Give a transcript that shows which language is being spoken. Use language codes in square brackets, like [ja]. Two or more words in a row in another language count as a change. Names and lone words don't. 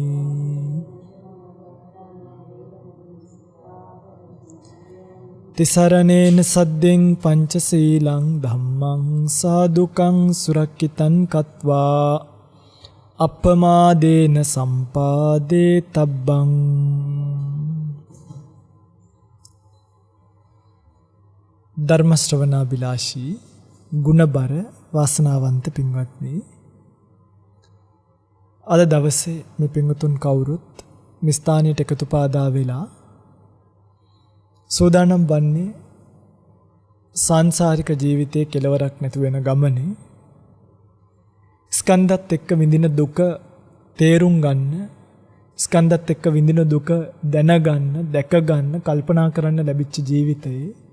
[pi] තිසරණේන සද්දෙන් පංචශීලං ධම්මං සාදුකං සුරක්කිතං කତ୍වා අප්පමාදේන සම්පාදේ තබ්බං [si] ධර්ම ශ්‍රවණාබිලාෂී ගුණබර වාසනාවන්ත පින්වත්නි, අද දවසේ මේ පින්වතුන් කවුරුත් මේ ස්ථානයට එකතු පාදා වෙලා සෝදානම් වන්නේ සංසාරික ජීවිතයේ කෙලවරක් නැති වෙන ගමනේ ස්කන්ධත් එක්ක විඳින දුක තේරුම් ගන්න, ස්කන්ධත් එක්ක විඳින දුක දැනගන්න, දැක ගන්න, කල්පනා කරන්න ලැබිච්ච ජීවිතයේ